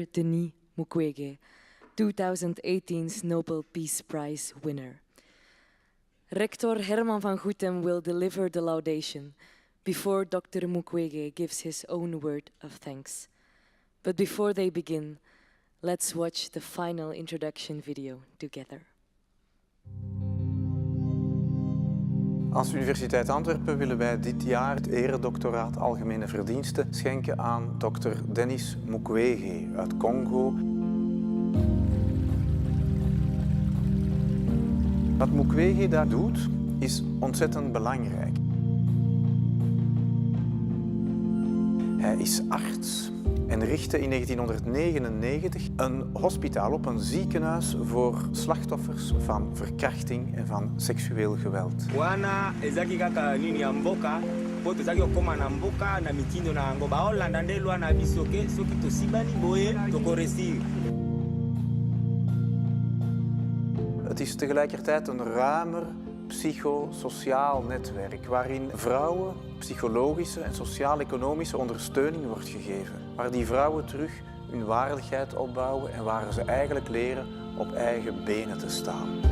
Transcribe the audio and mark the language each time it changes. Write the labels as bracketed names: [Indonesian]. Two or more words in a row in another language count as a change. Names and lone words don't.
[English] Denis Mukwege, 2018's Nobel Peace Prize winner. Rector Herman van Goethem will deliver the laudation before Dr. Mukwege gives his own word of thanks. But before they begin, let's watch the final introduction video together. [Dutch] Als Universiteit Antwerpen willen wij dit jaar het Eredoctoraat Algemene Verdiensten schenken aan Dr. Denis Mukwege uit Congo. Wat Mukwege daar doet, is ontzettend belangrijk. Hij is arts en richtte in 1999 een hospitaal op, een ziekenhuis voor slachtoffers van verkrachting en van seksueel geweld. [Lingala] Wana ezaki kaka nini ya mboka, po tozaki okoma na mboka na mitindo na yango baolanda nde lwa na biso ke soki tosibani boye tokoresir. [Dutch] Het is tegelijkertijd een ruimer psychosociaal netwerk waarin vrouwen psychologische en sociaal-economische ondersteuning wordt gegeven. Waar die vrouwen terug hun waardigheid opbouwen en waar ze eigenlijk leren op eigen benen te staan.